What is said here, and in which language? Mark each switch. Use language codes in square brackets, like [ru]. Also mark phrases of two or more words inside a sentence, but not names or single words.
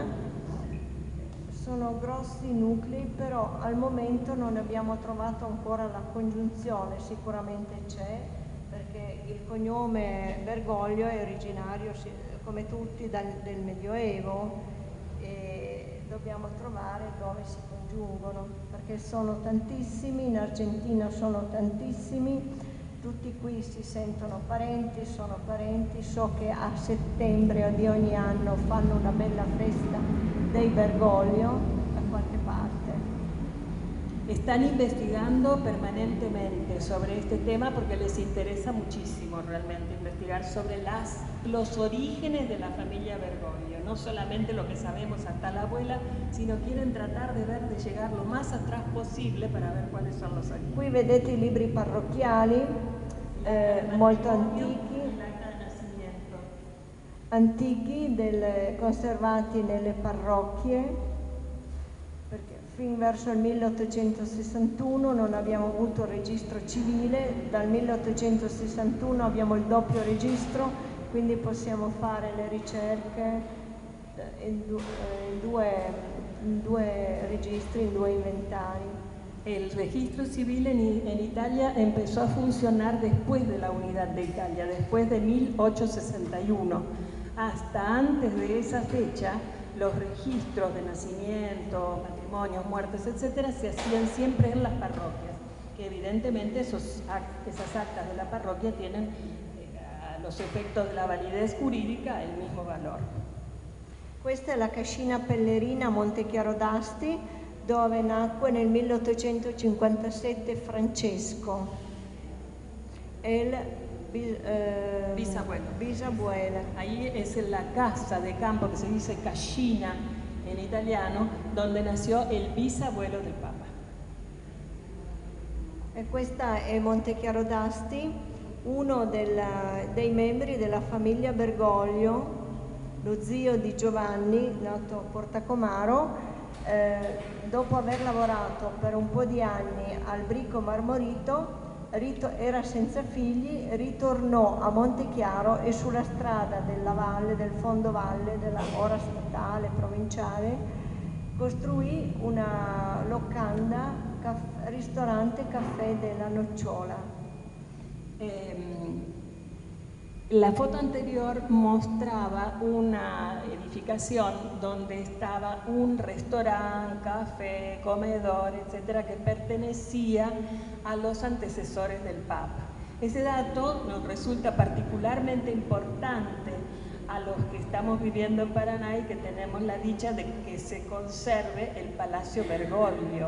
[it] Sono grossi nuclei, però al momento non abbiamo trovato ancora la congiunzione, sicuramente c'è, perché il cognome Bergoglio è originario, come tutti, del Medioevo, e dobbiamo trovare dove si congiungono, perché sono tantissimi, in Argentina sono tantissimi. Tutti qui si sentono parenti, sono parenti. So che a settembre di ogni anno fanno una bella festa dei Bergoglio da qualche parte. [es] Están investigando permanentemente sobre este tema porque les interesa muchísimo realmente investigar sobre los orígenes de la familia Bergoglio, no solamente lo que sabemos hasta la abuela, sino quieren tratar de ver, de llegar lo más atrás posible para ver cuáles son los orígenes. [it] Qui vedete i libri parrocchiali, molto antichi, conservati nelle parrocchie, perché fin verso il 1861 non abbiamo avuto registro civile, dal 1861 abbiamo il doppio registro, quindi possiamo fare le ricerche in due registri, in due inventari. [es] El registro civil en Italia empezó a funcionar después de la unidad de Italia, después de 1861. Hasta antes de esa fecha, los registros de nacimiento, matrimonios, muertes, etcétera, se hacían siempre en las parroquias, que evidentemente esas actas de la parroquia tienen a los efectos de la validez jurídica el mismo valor. [it] Questa è la cascina Pellerina a Montechiaro d'Asti, dove nacque nel 1857 Francesco, [es] el bisabuelo. Ahí es la casa de campo que se dice cascina en italiano, donde nació el bisabuelo del Papa. [it] E questa è Montechiaro d'Asti, uno dei membri della famiglia Bergoglio, lo zio di Giovanni, nato a Portacomaro. Dopo aver lavorato per un po' di anni al Bricco Marmorito, era senza figli, ritornò a Montechiaro e sulla strada della valle, del fondovalle, della ora statale, provinciale, costruì una locanda, ristorante Caffè della Nocciola. [es] La foto anterior mostraba una edificación donde estaba un restaurante, café, comedor, etcétera, que pertenecía a los antecesores del Papa. Ese dato nos resulta particularmente importante a los que estamos viviendo en Paraná y que tenemos la dicha de que se conserve el Palacio Bergoglio.